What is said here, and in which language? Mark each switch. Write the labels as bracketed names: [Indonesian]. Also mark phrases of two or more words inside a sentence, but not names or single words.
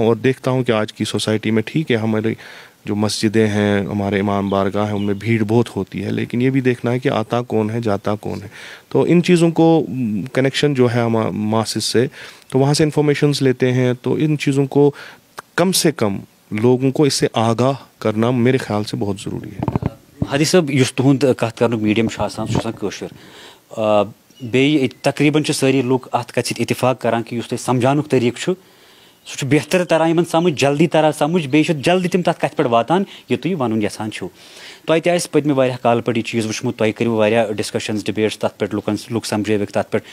[Urdu] اور دیکھتا ہوں کہ آج کی سوسائٹی میں ٹھیک ہے ہماری جو مسجدیں ہیں، ہمارے امام بارگاہ ہیں، ان میں بھیڑ بہت ہوتی ہے، لیکن یہ بھی دیکھنا ہے کہ آتا کون ہے، جاتا کون ہے. تو ان چیزوں کو کنیکشن جو ہے ماسز سے، تو وہاں سے انفارمیشنز لیتے ہیں. تو ان چیزوں کو کم سے کم لوگوں کو اس سے آگاہ کرنا میرے خیال سے بہت ضروری ہے. [Kashmiri] ھادی صاحب، اس تہد کت کرنک میڈیم آسان بیٚیہِ تقریباً سٲری لُکھ اتھ کتھ سۭتۍ اتفاق کران کہ اس تۄہہِ سمجھانُک طریقہٕ چھُ سُہ چھُ بہتر تران یِمن سمجھ، جلدی تران سمجھ، بیٚیہِ چھُ جلدی تِم تتھ کتھِ پٮ۪ٹھ واتان یہِ تُہۍ ونُن یژھان چھِو. تۄہہِ تہِ آسہِ پٔتمہِ واریاہ کالہٕ پٮ۪ٹھ یہِ چیٖز وٕچھمُت، تۄہہِ کٔرِو واریاہ ڈسکشنز، ڈِبیٹس تتھ پٮ۪ٹھ، لُکھ سمجھٲوِکھ تتھ پٮ۪ٹھ.